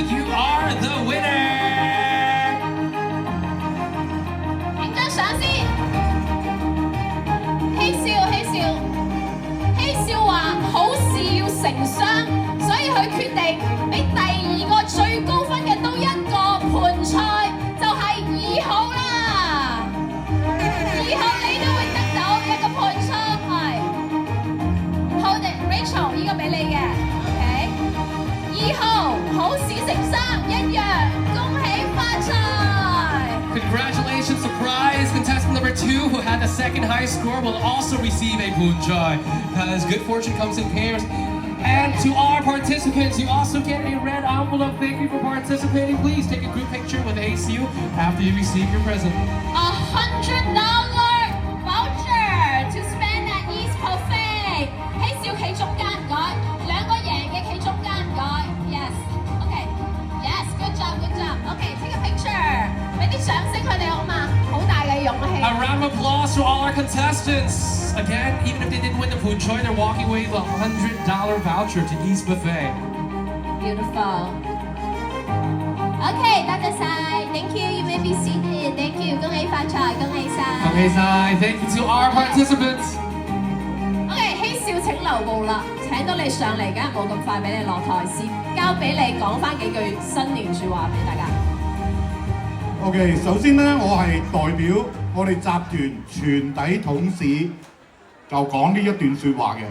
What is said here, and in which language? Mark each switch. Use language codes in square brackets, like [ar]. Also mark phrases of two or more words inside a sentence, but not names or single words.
[en] You are the winner. [yue] 影張相先。希少話好事要成雙，所以佢決定俾第2個最高分嘅都一個盤菜，就係2號啦。2號你都會得到一個盤菜。好嘅 ，Rachel， 呢個俾你嘅。2號好事成雙一樣，恭喜發財 [en] Congratulations, surprise contestant number 2 who had the second highest score will also receive a punchai because good fortune comes in pairs. And to all our participants, you also get a red envelope. Thank you for participating. Please take a group picture with ACU after you receive your present. $100 voucher to spend at East Buffet。 [yue] 希少企中間唔該，兩個贏嘅企中間唔該。 [en] Yes，OK，Yes，good job，good job。OK，take a picture， [yue] 俾啲掌聲佢哋好嘛，好大嘅勇氣。 [en] A round of applause to all our contestants. Again, even if they didn't win the food choy, they're walking away with a $100 voucher to East Buffet. Beautiful。OK， [yue] 多謝晒 [en] ，Thank you，you may be seated。Thank you， [yue] 恭喜發財，恭喜晒。恭喜晒 [en] ，Thank you to all our participants. [yue] OK， 希少請留步啦，請到你上嚟，梗係冇咁快俾你落台先，交俾你講翻幾句新年説話俾大家。 OK， 首先咧，我係代表我哋集團全體董事就講呢一段説話嘅。